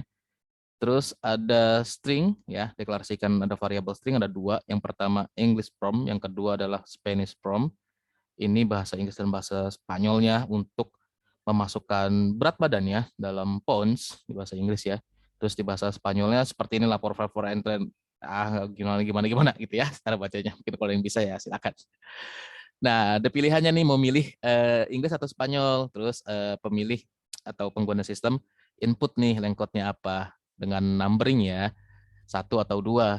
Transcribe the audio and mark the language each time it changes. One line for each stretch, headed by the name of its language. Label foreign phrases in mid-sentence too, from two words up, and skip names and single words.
Indonesian: Terus ada string, ya, deklarasikan ada variabel string, ada 2. Yang pertama
English: English from,
Indonesian: yang kedua adalah
English: Spanish from.
Indonesian: Ini bahasa Inggris dan bahasa Spanyolnya untuk memasukkan berat badannya dalam pounds di bahasa Inggris ya. Terus di bahasa Spanyolnya seperti inilah
Spanish: por favor entren
Indonesian: gimana gimana gimana gitu ya cara bacanya. Mungkin kalau yang bisa ya silakan. Nah, ada pilihannya nih mau milih Inggris atau Spanyol. Terus pemilih atau pengguna sistem input nih lengkotnya apa dengan numbering ya 1 atau 2.